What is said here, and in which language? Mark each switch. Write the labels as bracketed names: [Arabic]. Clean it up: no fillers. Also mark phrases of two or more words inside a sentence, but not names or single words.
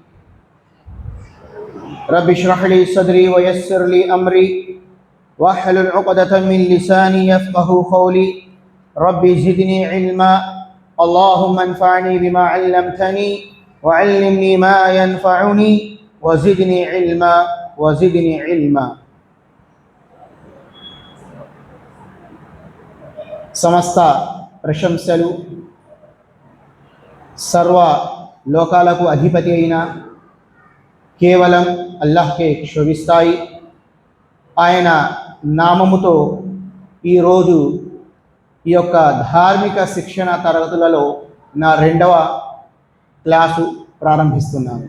[Arabic] رب اشرح لي صدري ويسر لي أمري واحلل عقدة من لساني يفقه قولي. رب زدني علما اللهم انفعني بما علمتني وعلمني ما ينفعني وزدني علما وزدني علما. [Telugu] సమస్త ప్రశంసలు సర్వ లోకాలకు అధిపతి అయిన కేవలం అల్లాహ్కే శోభిస్తాయి. ఆయన నామముతో ఈరోజు ఈ యొక్క ధార్మిక శిక్షణ తరగతులలో నా 2వ క్లాసు ప్రారంభిస్తున్నాను.